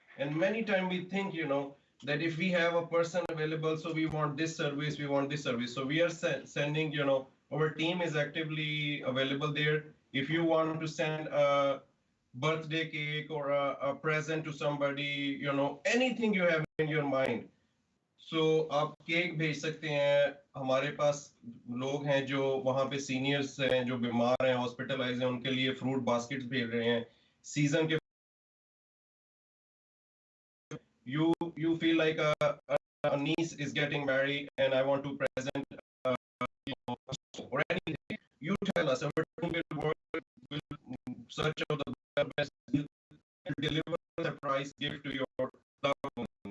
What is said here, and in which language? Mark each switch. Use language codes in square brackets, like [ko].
[en] And many times we think, that if we have a person available, so we want this service, we want this service. So we are sending, our team is actively available there. If you want to send a birthday cake or a present to somebody, anything you have in your mind. [hi] So आप cake भेज सकते हैं. हमारे पास लोग हैं जो वहाँ पे सीनियर्स हैं, जो बीमार हैं, हॉस्पिटलाइज हैं, उनके लिए फ्रूट बास्केट्स भेज रहे हैं. सीजन के [en] you feel like a niece is getting married and I want to present or anything. You tell us, our team will search out the best, will deliver the price gift to your loved one.